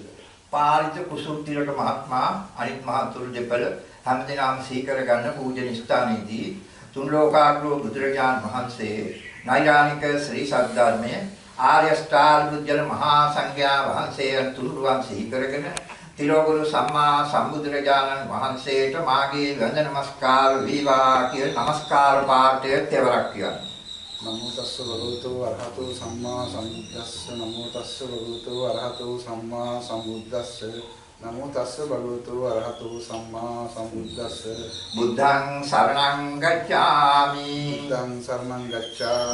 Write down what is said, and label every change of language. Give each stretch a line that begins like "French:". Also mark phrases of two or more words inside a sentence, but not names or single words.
Sinhala: පාරිත කුසුම්තිලට මහත්මයා අනිත් මහතුරු දෙපළ හැමදෙනාම සීකර ගන්න පූජන ස්ථානයේදී තුන් ලෝකාග්‍රෝ බුදුරජාණන් වහන්සේ නෛර්යානික ශ්‍රී සද්ධර්මයේ ආර්ය ශ්‍රාවක බුද්ධ මහා සංඝයා වහන්සේ තුනුරුවන් සීකරගෙන තිලෝගුරු සම්මා සම්බුදුරජාණන් වහන්සේට මාගේ වන්දන නමස්කාර වේවා කියන නමස්කාර පාඨය තෙවරක් කියනවා.
Pali: නමෝ තස්ස භගවතු අරහතෝ සම්මා සම්බුද්දස්ස නමෝ තස්ස භගවතු අරහතෝ සම්මා සම්බුද්දස්ස නමෝ තස්ස භගවතු අරහතෝ සම්මා සම්බුද්දස්ස බුද්ධං සරණං ගච්ඡාමි බුද්ධං සරණං ගච්ඡාමි